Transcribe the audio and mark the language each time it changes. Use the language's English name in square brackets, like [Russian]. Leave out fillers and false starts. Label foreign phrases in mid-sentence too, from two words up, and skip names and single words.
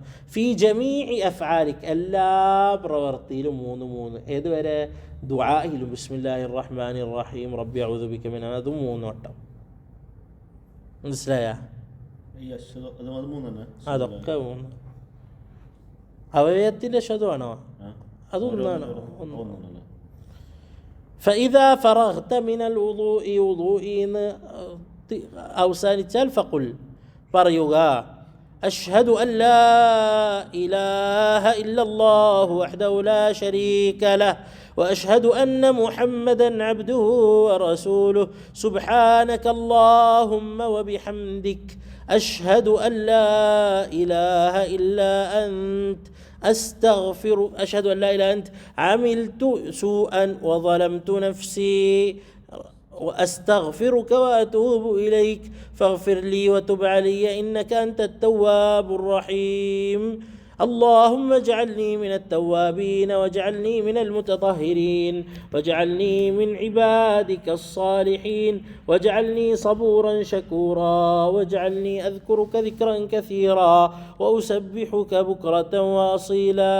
[Arabic] في جميع أفعالك, [Malayalam] എല്ലാ പ്രവൃത്തിയിലും 3. ഏതുവരെ? ദുആയിലും [Arabic] بسم الله الرحمن الرحيم رب أعوذ بك من, [Malayalam] അതും 3 വട്ടം. മനസ്സിലായ? അതൊക്കെ 3 അവയവത്തിൻ്റെ ശതമാണോ? അതൊന്നാണ്. [Arabic] فإذا فرغت من الوضوء, [Malayalam] വുളൂഇന്ന് അവസാനിച്ചാൽ ഫഖുൽ പറയുക [Arabic] أشهد أن لا إله إلا الله وحده لا شريك له وأشهد أن محمدا عبده ورسوله سبحانك اللهم وبحمدك أشهد أن لا إله إلا أنت أشهد أن لا إله إلا أنت عملت سوءا وظلمت نفسي وأستغفرك وأتوب إليك فاغفر لي وتب علي إنك أنت التواب الرحيم. اللهم اجعلني من التوابين واجعلني من المتطهرين واجعلني من عبادك الصالحين واجعلني صبورا شكورا واجعلني أذكرك ذكرا كثيرا وأسبحك بكرة وأصيلا.